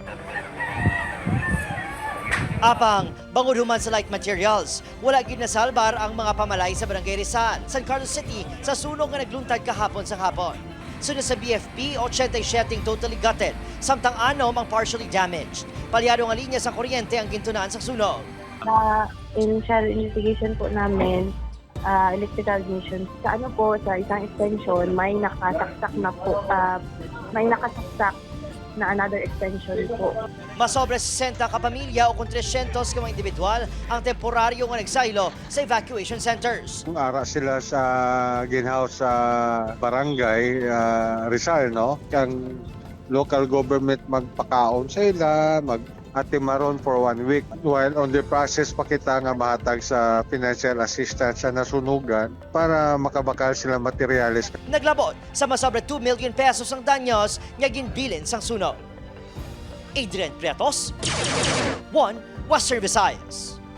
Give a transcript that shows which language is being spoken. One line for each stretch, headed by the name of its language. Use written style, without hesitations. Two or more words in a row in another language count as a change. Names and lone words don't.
Hiligaynon: Apang, bangod human sa
English: light materials,
Hiligaynon: wala gid nasalbar ang mga pamalay sa Barangay Rizal, San Carlos City sa sunog nga nagluntad kahapon sa hapon. Sunod sa BFP, 87
English: totally gutted,
Hiligaynon: samtang 6 ang
English: partially damaged.
Hiligaynon: Palyado nga linya sa kuryente ang gintunaan sa sunog.
English: Initial investigation
Filipino: po namin,
English: electrical ignition.
Filipino: Sa sa isang extension, may nakasaksak na po, may nakasaksak na
English: another extension
Filipino: po.
Hiligaynon: Masobra 60 kapamilya o kung 300 ka mga individual ang temporaryo nga nagsaylo sa
English: evacuation centers.
Hiligaynon: Kung ara sila sa ginhouse sa barangay Rizal, no? Kang local government magpakaon sa ila, atimaron
English: for 1 week. While on the process
Hiligaynon: pa kita nga mahatag sa
English: financial assistance
Hiligaynon: sa nasunugan para makabakal sila materialis. Naglabot sa masobra 2 million pesos ang danyos nga ginbilin sang sunog. Adrian Prietos, 1 Western Visayas.